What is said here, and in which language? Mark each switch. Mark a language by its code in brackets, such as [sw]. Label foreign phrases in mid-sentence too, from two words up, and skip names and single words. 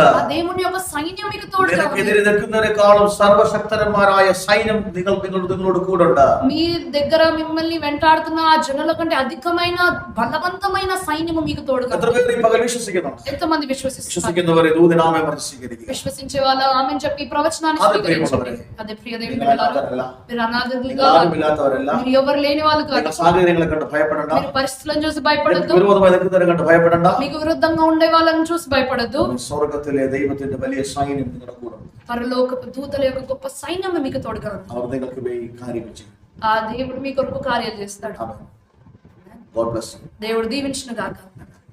[te] ఆ దేవుని యొక్క సైన్యం మీకు తోడుగా ఉంది. [ml] നിനക്കെതിരെ നിൽക്കുന്നതിനേക്കാളും സർവശക്തന്മാരായ സൈന്യം നിങ്ങളോട് കൂടെ ഉണ്ട്. [te] మీ దగ్గర మిమ్మల్ని వెంటాడుతున్న ఆ జనుల కంటే అధికమైన బలవంతమైన సైన్యము మీకు తోడుగా [ml] എത്ര [te] ఉంది. [ml] പേര് ഈ പകൽ വിശ്വസിക്കുന്നുണ്ട്? [te] ఎంతమంది విశ్వసిస్తున్నారు? [ml] വിശ്വസിക്കുന്നവരെ ദൂതനാമം പറഞ്ഞ് സ്വീകരിക്കുക. [te] విశ్వసించే వాళ్ళు ఆమెను చెప్పి ఈ ప్రవచనాన్ని అదే స్వీకరించండి. ప్రియమైనవరే. అదే ప్రియ దేవుని [ml] നിങ്ങൾ [te] పిల్లలారా, [ml] അനാഥരല്ല. [te] మీరు అనాథలుగా [ml] നിങ്ങൾ ആരുമില്ലാത്തവരല്ല. [te] మీరు ఎవరు లేని వాళ్ళు కాదు. [ml] നിങ്ങൾ സാഹചര്യങ്ങളെ കണ്ട് ഭയപ്പെടണ്ട. [te] మీరు పరిస్థితులను చూసి భయపడద్దు. [ml] വിരോധമായി നിൽക്കുന്നവരെ കണ്ട് ഭയപ്പെടണ്ട. [te] మీకు విరుద్ధంగా ఉండే వాళ్ళని చూసి భయపడద్దు. [ml] സ്വർഗത്തിലെ ദൈവത്തിന്റെ വലിയ സൈന്യം നിങ്ങളുടെ കൂടെ ഉണ്ട്. [te] పరలోకపు దూతల యొక్క గొప్ప సైన్యం మీకు తోడుగా ఉంది. [ml] അവർ നിങ്ങൾക്ക് വേണ്ടി കാര്യങ്ങൾ ചെയ്യും. [te] ఆ దేవుడు మీ కొరకు కార్యాలు చేస్తాడు. [en] God bless you. [te] దేవుడు దీవించును గాక.